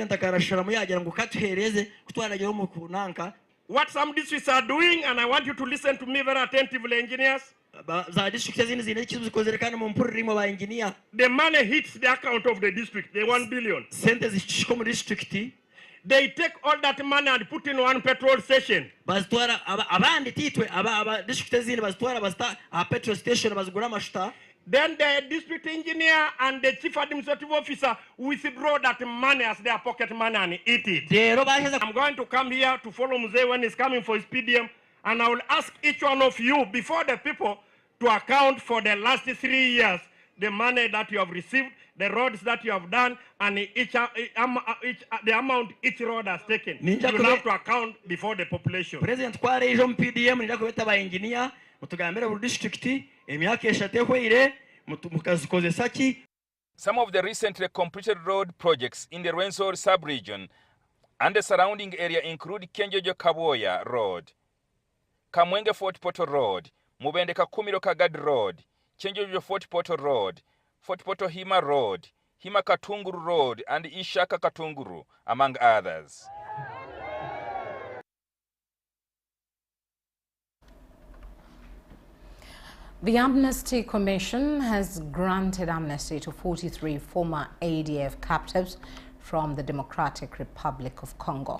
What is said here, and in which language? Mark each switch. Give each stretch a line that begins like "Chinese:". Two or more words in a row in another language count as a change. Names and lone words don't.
English: What some districts are doing, and I want you to listen to me very attentively, engineers. The money hits the account of the district, the 1 billion. They take all that money and put in one petrol station.
Nyankole: bazitwara abandi titwe aba district ezindi bazitwara bazita
English: petrol station
Nyankole: bazigura amashuta.
English: Then the district engineer and the chief administrative officer withdraw that money as their pocket money and eat it. I'm going to come here to follow Mzee when he's coming for his PDM, and I will ask each one of you before the people to account for the last 3 years, the money that you have received, the roads that you have done, and the amount each road has taken. You will have to account before the population.
Nyankole: President kware ijo mu PDM nija kubeta ba engineer mutugambira buri district emyaka eshatehweire mukazikozesa ki.
English: Some of the recently completed road projects in the Rwenzori sub-region and the surrounding area include Kenjojo-Kaboya Road, Kamwenge Fort Portal Road, Mubende Kakumiro Kagadi Road, Kenjojo Fort Portal Road, Fort Portal Hima Road, Hima Katunguru Road, and Ishaka Katunguru, among others. The Amnesty Commission has granted amnesty to 43 former ADF captives from the Democratic Republic of Congo.